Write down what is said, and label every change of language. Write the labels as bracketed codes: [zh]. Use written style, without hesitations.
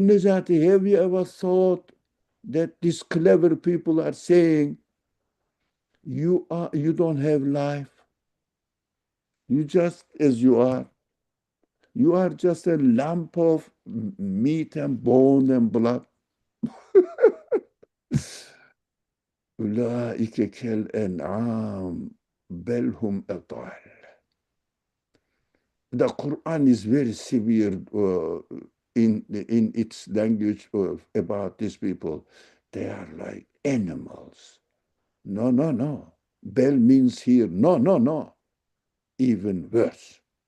[en] Nejati, have you ever thought that these clever people are saying you don't have life? You just as you are. You are just a lump of meat and bone and blood. [ar] أولئك كالأنعام بل هم أضل. [en] The Quran is very severe in its language about these people. They are like animals. No, no, no. Bel means here, no, no, no. Even worse.